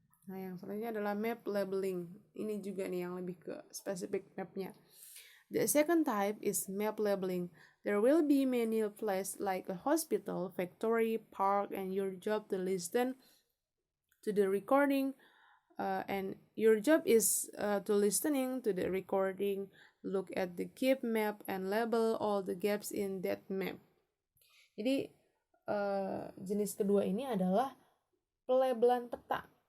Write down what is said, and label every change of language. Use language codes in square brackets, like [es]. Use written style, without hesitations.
[id] Nah, yang selanjutnya adalah map labeling. Ini juga nih yang lebih ke spesifik mapnya. [en] The second type is map labeling. There will be many places like a hospital, factory, park, and your job to listen to the recording. And your job is to listening to the recording, look at the keep map, and label all the gaps in that map. [id] Jadi jenis kedua ini adalah pelabelan peta.